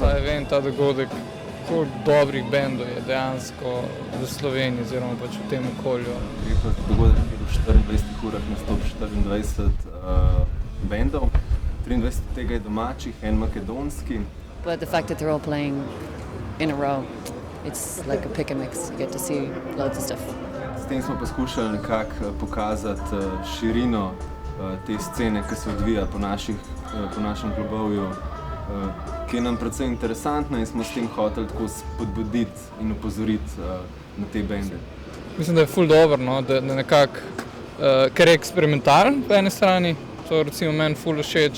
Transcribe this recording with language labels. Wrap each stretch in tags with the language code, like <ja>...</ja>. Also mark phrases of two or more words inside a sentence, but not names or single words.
<sl>Ta event, ta dogodek, koliko dobrih bendov je dejansko v Sloveniji oziroma pač v tem okolju. Dogodek je v 24 urah nastopi 24 bendov, 23 od tega je domačih, en makedonski.</sl> <en>But the fact that they're all playing in a row, it's like a pick and mix. You get to see loads of stuff.</en> <sl>S tem smo poskušali nekako pokazati širino te scene, ki se odvija po našem klubovju, ki je nam precej interesantna in smo s tem hoteli tako spodbuditi in opozoriti na te bende. Mislim, da je ful dobro, no? Da nekako, ker je eksperimentalen po eni strani, To recimo meni ful všeč.</sl>